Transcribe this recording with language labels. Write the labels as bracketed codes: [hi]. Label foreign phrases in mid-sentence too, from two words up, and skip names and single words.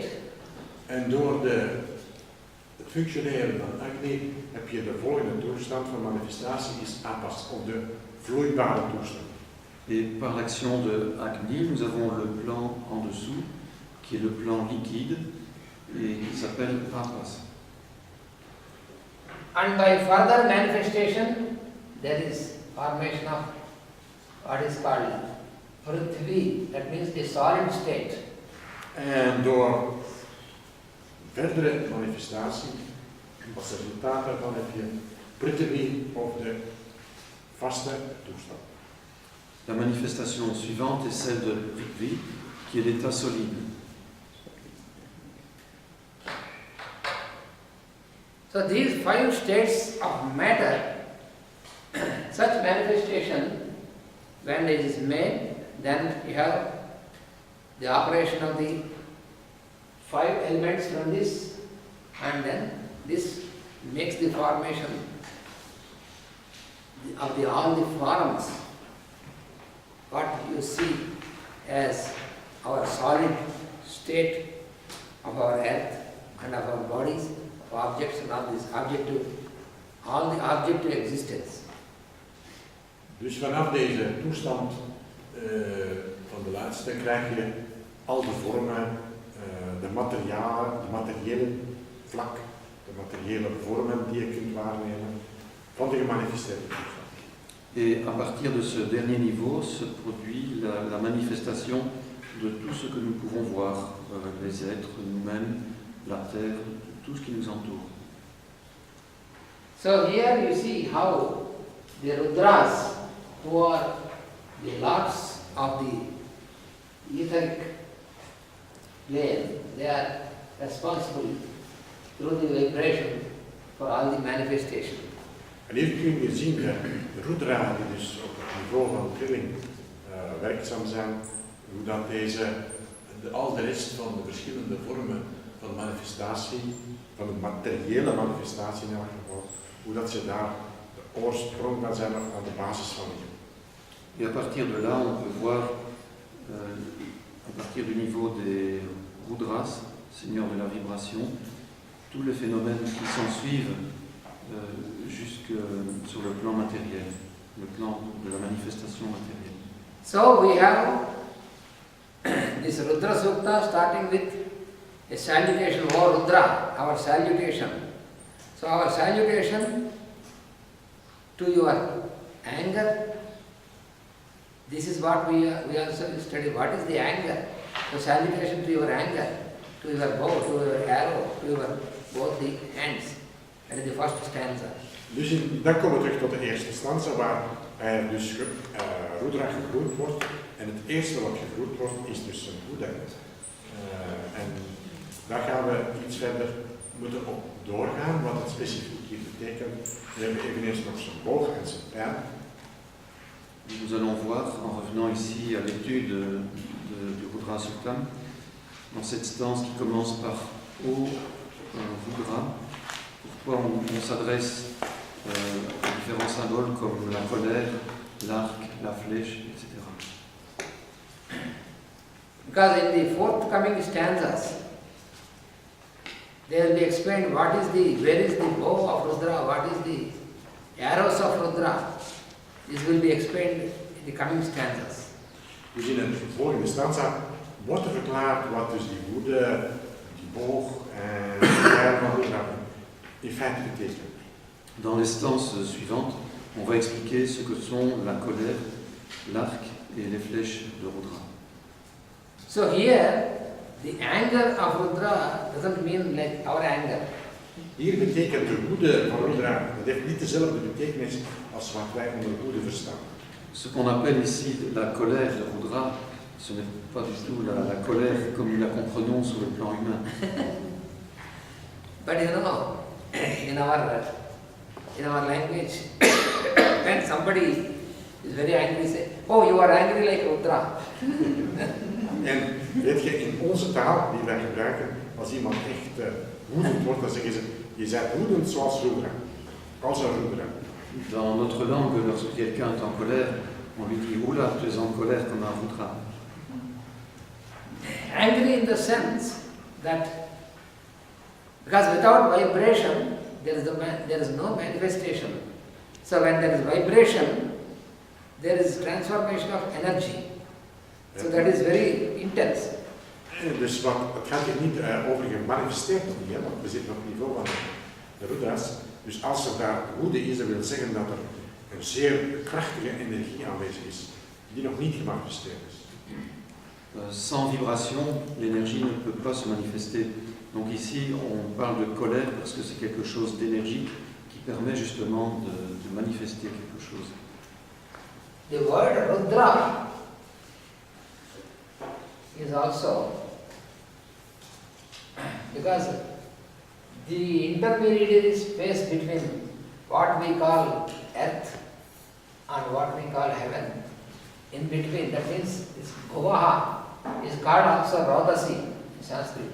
[nl] En door het functioneren van Agni heb je de volgende toestand van manifestatie, is Apas, of de vloeibare toestand. [fr] Et par l'action de Agni, nous avons le plan en dessous, qui est le plan liquide, et qui s'appelle Apas. [en] And by further manifestation, there is formation of what is called Prithvi, that means the solid state. [nl] En door verdere manifestatie, als resultaat daarvan heb je Prithvi, of de vaste toestand. [fr] La manifestation suivante est celle de Prithvi, qui est l'état solide. [en] So these 5 states of matter, such manifestation, when it is made, then you have the operation of the 5 elements from this, and then this makes the formation of all the forms, what you see as our solid state of our earth and of our bodies, of objects and all this all the objective existence. [nl] Dus vanaf deze toestand van de laatste krijg je al de vormen, de materialen, de materiële vlak, de materiële vormen die je kunt waarnemen van de gemanifesteerde toestand. [fr] Et à partir de ce dernier niveau se produit la manifestation de tout ce que nous pouvons voir, les êtres, nous-mêmes, la terre, tout ce qui nous entoure. [en] So here you see how the Rudras, who are the lords of the etheric plane, they are responsible through the vibration for all the manifestation. [nl] En hier kun je zien de Rudra, die dus op het niveau van trilling werkzaam zijn, hoe dat deze, al de rest van de verschillende vormen van manifestatie, van de materiële manifestatie in elk geval, hoe dat ze daar de oorsprong van zijn of aan de basis van liggen. [fr] Et à partir de là, on peut voir, à partir du niveau des Rudras, seigneurs de la vibration, tous les phénomènes qui s'en suivent jusque sur le plan matériel, le plan de la manifestation matérielle. [en] So we have this Rudra Sukta starting with a salutation, O Rudra, our salutation. So our salutation to your anger, this is what we also study. What is the anger? The salutation to your anger, to your bow, to your arrow, to your both the hands. That is the first stanza. [nl] Dus dan komen we terug tot de eerste stanza, waar er dus Rudra gegroet wordt. En het eerste wat gegroet wordt is dus een Boeddha. En daar gaan we iets verder moeten op doorgaan, wat het specifiek hier betekent. We hebben eveneens nog zijn boog en zijn pijl. [fr] Nous allons voir, en revenant ici à l'étude du Rudra Suktam, dans cette stance qui commence par O Rudra, pourquoi on s'adresse aux différents symboles comme la colère, l'arc, la flèche, etc. [en] Because in the forthcoming stanzas, they will be explained where is the bow of Rudra, what is the arrows of Rudra. This will be explained in the coming stanzas. [nl] Dus in het volgende stanza wordt er verklaard wat dus die woede, die boog en de pijl van Rudra in feite betekenen. [fr] Dans les stances suivantes, on va expliquer ce que sont la colère, l'arc et les flèches de Rudra. [en] So here, the anger of Rudra doesn't mean like our anger. [nl] Hier betekent de woede van Rudra, dat heeft niet dezelfde betekenis als wat wij onder woede verstaan. [fr] Ce qu'on appelle ici la colère de Rudra, ce n'est pas du tout la colère comme nous la comprenons sur le plan humain. [en] But you know, in our language, when somebody is very angry, say, "Oh, you are angry like Rudra." [nl] En weet je, in onze taal die wij gebruiken, als iemand echt woedend wordt, dan zeggen ze, je bent woedend zoals Rudra, als een Rudra. [fr] Dans notre langue, lorsque quelqu'un est en colère, on lui dit « Oula, tu es en colère comme un Rudra ». [en] Angry in the sense that, because without vibration, there is no manifestation. So when there is vibration, there is transformation of energy. So that is very intense. [nl] Dus het gaat hier niet over gemanifesteerd of niet, want we zitten op het niveau van de Rudras. Dus als er daar woede is, dat wil zeggen dat er een zeer krachtige energie aanwezig is, die nog niet gemanifesteerd is. [fr] Sans vibration, l'énergie ne peut pas se manifester. Donc ici, on parle de colère parce que c'est quelque chose d'énergie qui permet justement de manifester quelque chose. [en] The word Rudra is also, because the intermediary space between what we call earth and what we call heaven, in between, that means this Bhuvaha is called also Rodasi in Sanskrit.